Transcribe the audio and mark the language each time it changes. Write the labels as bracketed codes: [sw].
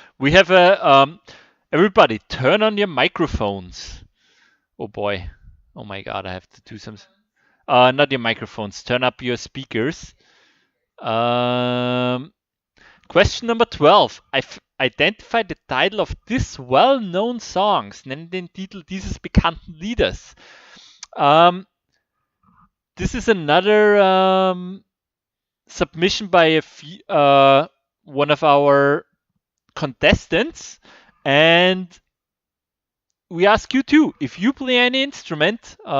[en] We have a everybody turn on your microphones. Oh boy. Oh my god, I have to do some. Not your microphones. Turn up your speakers. Question number 12. Identify the title of this well-known songs. [de] Nenne den Titel dieses bekannten Liedes. [en] This is another submission by one of our contestants, and we ask you too, if you play any instrument,